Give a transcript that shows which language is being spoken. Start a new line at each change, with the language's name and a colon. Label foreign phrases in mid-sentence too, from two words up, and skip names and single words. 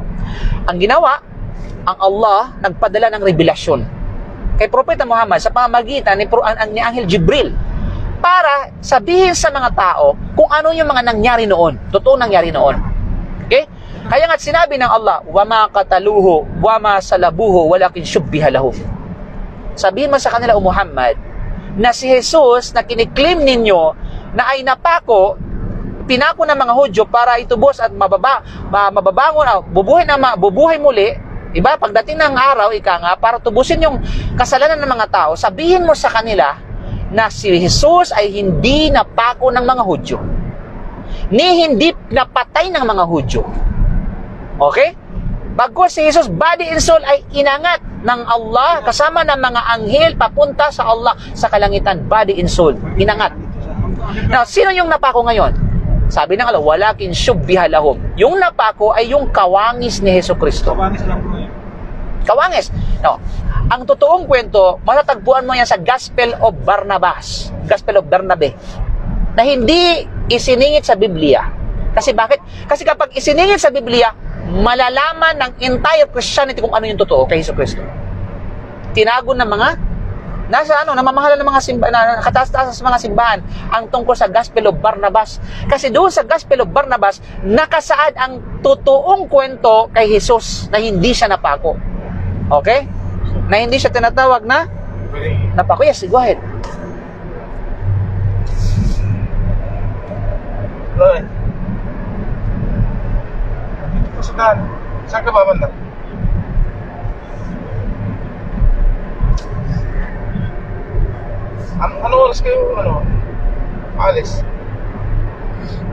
Filipino: Ang ginawa, ang Allah nagpadala ng revelasyon kay Propeta Muhammad sa pamamagitan ni Anghel Jibril para sabihin sa mga tao kung ano yung mga nangyari noon, totoo nangyari noon. Okay? Kaya nga sinabi ng Allah,
Arabic: وما قتلوه وما صلبوه ولكن شبه لهم.
Filipino: Sabihin mo sa kanila, O Muhammad, na si Jesus na kiniklaim ninyo na ay pinako ng mga Hudyo para itubos at mababangon, bubuhay muli, diba? Pagdating ng araw, para tubusin yung kasalanan ng mga tao, sabihin mo sa kanila na si Jesus ay hindi napako ng mga Hudyo, ni hindi napatay ng mga Hudyo. Okay? Bagkus si Jesus,
English: body and soul
Filipino: ay inangat ng Allah kasama ng mga anghel papunta sa Allah sa kalangitan,
English: body and soul,
Filipino: inangat. Now, sino yung napako ngayon? Sabi ng Allah,
Arabic: ولكن شبه لهم.
Filipino: Yung napako ay yung kawangis ni Hesus Kristo. Kawangis lang po yun. Kawangis. No. Ang totoong kwento, matatagpuan mo yan sa Gospel of Barnabas. Gospel of Bernabe. Na hindi isiningit sa Biblia. Kasi bakit? Kasi kapag isiningit sa Biblia, malalaman ng
English: entire Christianity
Filipino: kung ano yung totoo kay Hesus Kristo. Tinago ng mga namamahala ng mga simbahan, kataas-taas sa mga simbahan ang tungkol sa Gospel of Barnabas. Kasi doon sa Gospel of Barnabas, nakasaad ang totoong kwento kay Jesus na hindi siya napako. Okay? Na hindi siya tinatawag na napako.
English: Yes, go ahead.
Filipino: Saan ka babanda? Ano oras kayo, alis?